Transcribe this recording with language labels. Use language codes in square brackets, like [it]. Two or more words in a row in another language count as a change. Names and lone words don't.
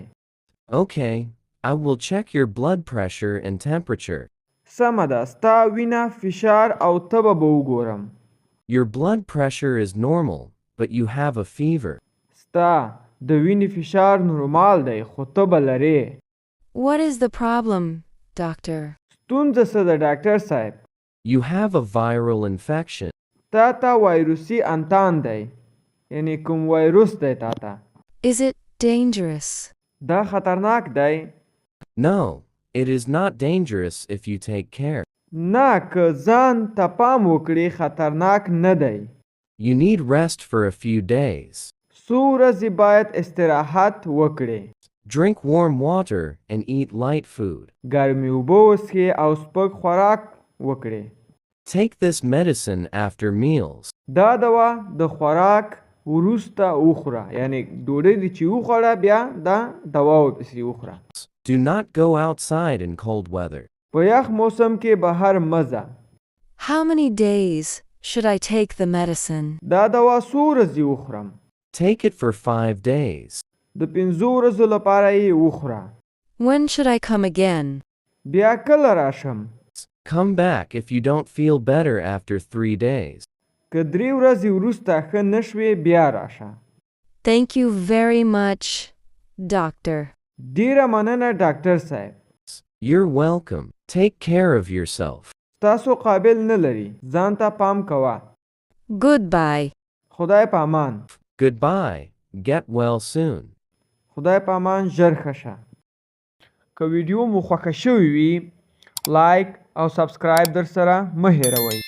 [en] Okay, I will check your blood pressure and temperature. [ps] سمه ده ستا وینه فشار او تبه به وګورم. [en] Your blood pressure is normal, but you have a fever. [ps] ستا د وینې فشار نورمال دی خو تبه لرې. [en] What is the problem, doctor? [ps] ستونزه څه ده ډاکټر صاحب؟ [en] You have a viral infection. [ps] تا ته وایروسي انتان دی، یعنی کوم وایروس دی تا ته. [en] Is it dangerous? [ps] دا خطرناک دی؟ [en] No, it is not dangerous if you take care. [ps] نه که ځان ته پام وکړې خطرناک نه دی. [en] You need rest for a few days. [ps] څو ورځې باید استراحت وکړې. [en] Drink warm water and eat light food. [ps] ګرمې اوبه وڅښې او سپک خوراک وکړې. [en] Take this medicine after meals. [ps] دا دوا د خوراک وروسته وخوره، یعنی ډوډۍ دې چې وخوړه بیا دا دوا ورپسې وخوره. [en] Do not go outside in cold weather. [ps] په یخ موسم کې بهر مه ځه. [en] How many days should I take the medicine? [ps] دا دوا څو ورځې وخورم؟ [en] Take it for 5 days. [ps] د 5 ورځو لپاره یې وخوره. [en] When should I come again? [ps] بیا کله راشم؟ [en] Come back if you don't feel better after 3 days. [ps] که 3 ورځې وروسته ښه نه شوې بیا راشه. [en] Thank you very much, doctor. [ps] ډېره مننه ډاکټر صاحب. [en] You're welcome. Take care of yourself. [ps] تاسو قابل نه لري. ځان ته پام کوه. [en] Goodbye. [ps] خدای پامان. [en] Goodbye. Get well soon. [ps] خدای پامان ژر ښه شه. که ویډیو مو خوښه شوې وي لایک او سبسکرایب در سره مه هېروئ.